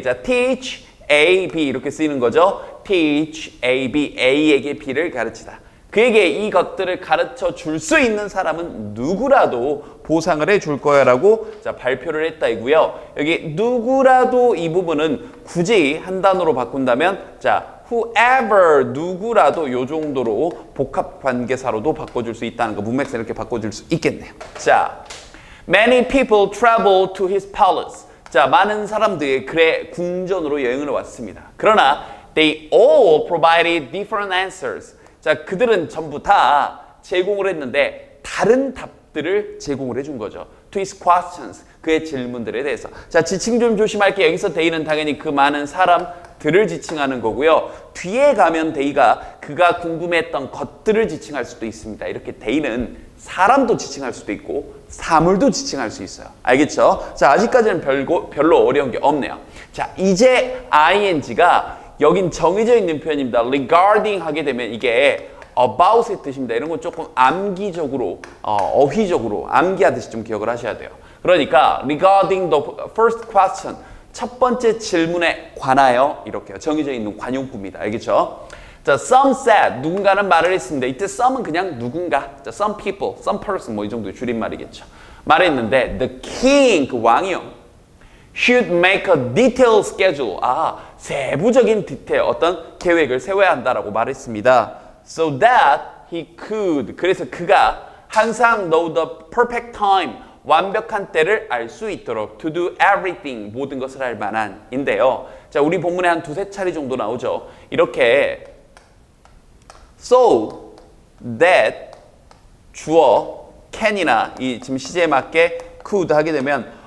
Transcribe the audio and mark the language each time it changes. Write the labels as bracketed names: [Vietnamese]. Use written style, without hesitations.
[Korean] 자, teach A, B 이렇게 쓰이는 거죠. teach A, B, A에게 B를 가르치다. 그에게 이것들을 가르쳐 줄 수 있는 사람은 누구라도 보상을 해줄 거야 라고 자, 발표를 했다 이고요. 여기 누구라도 이 부분은 굳이 한 단어로 바꾼다면 자, whoever 누구라도 요 정도로 복합관계사로도 바꿔줄 수 있다는 거 문맥상 이렇게 바꿔줄 수 있겠네요. [English] 자, many people travel to his palace. [Korean] 자, 많은 사람들이 그의 궁전으로 여행을 왔습니다. 그러나 [English] they all provided different answers. [Korean] 자, 그들은 전부 다 제공을 했는데 다른 답들을 제공을 해준 거죠. [English] To his questions. [Korean] 그의 질문들에 대해서. 자, 지칭 좀 조심할게요. 여기서 they는 당연히 그 많은 사람들을 지칭하는 거고요. 뒤에 가면 they가 그가 궁금했던 것들을 지칭할 수도 있습니다. 이렇게 they는 사람도 지칭할 수도 있고 사물도 지칭할 수 있어요. 알겠죠? 자, 아직까지는 별로 어려운 게 없네요. 자, 이제 ing가 여긴 정해져 있는 표현입니다. regarding 하게 되면 이게 about의 뜻입니다. 이런 건 조금 암기적으로, 어휘적으로 암기하듯이 좀 기억을 하셔야 돼요. 그러니까 [English] regarding the first question, [Korean] 첫 번째 질문에 관하여 이렇게 정해져 있는 관용구입니다. 알겠죠? 자, [English] some said, [Korean] 누군가는 말을 했습니다. 이때 some은 그냥 누군가, 자, some people, some person 뭐 이 정도의 줄임말이겠죠. 말했는데 [English] the king, [Korean] 그 왕이요. [English] should make a detailed schedule. [Korean] 세부적인 디테일, 어떤 계획을 세워야 한다라고 말했습니다. [English] So that he could. [Korean] 그래서 그가 항상 [English] know the perfect time. [Korean] 완벽한 때를 알 수 있도록 [English] to do everything. [Korean] 모든 것을 할 만한인데요. 자, 우리 본문에 한 두세 차례 정도 나오죠. 이렇게 so that 주어 can이나 이 지금 시제에 맞게 could 하게 되면